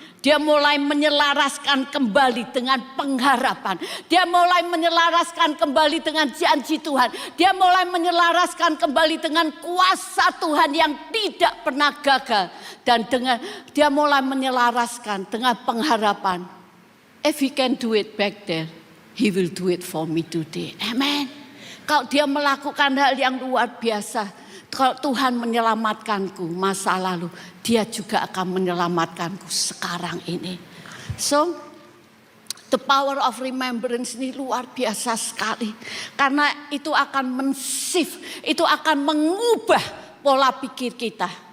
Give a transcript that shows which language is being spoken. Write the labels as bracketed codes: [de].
[id] Dia mulai menyelaraskan kembali dengan pengharapan. Dia mulai menyelaraskan kembali dengan janji Tuhan. Dia mulai menyelaraskan kembali dengan kuasa Tuhan yang tidak pernah gagal. Dan dia mulai menyelaraskan dengan pengharapan. [en] If he can do it back there, he will do it for me today. Amen. [id] Kalau dia melakukan hal yang luar biasa, kalau Tuhan menyelamatkanku masa lalu, dia juga akan menyelamatkanku sekarang ini. [en] So, the power of remembrance [id] ini luar biasa sekali. Karena itu akan men-shift, itu akan mengubah pola pikir kita.